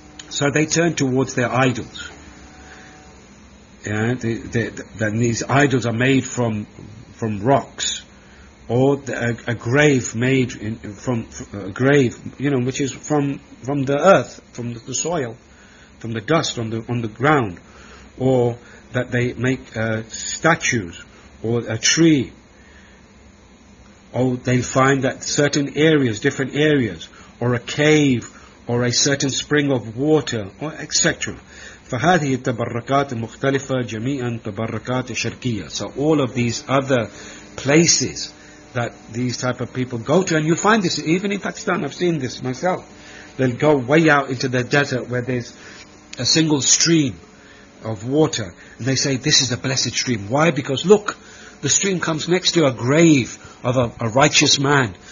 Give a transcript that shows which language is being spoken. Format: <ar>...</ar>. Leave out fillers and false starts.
<en>So they turn towards their idols. Yeah, then these idols are made from rocks, or a grave made from a grave, you know, which is from the earth, from the soil, from the dust on the ground. Or that they make statues, or a tree. Or they'll find that certain areas, different areas, or a cave, or a certain spring of water, or etc.</en> <ar>فهذه التبركات مختلفة جميعا تبركات شركية.</ar> <en>So all of these other places that these type of people go to, and you find this even in Pakistan. I've seen this myself. They'll go way out into the desert where there's a single stream of water, and they say this is a blessed stream. Why? Because look, the stream comes next to a grave of a righteous man.</en>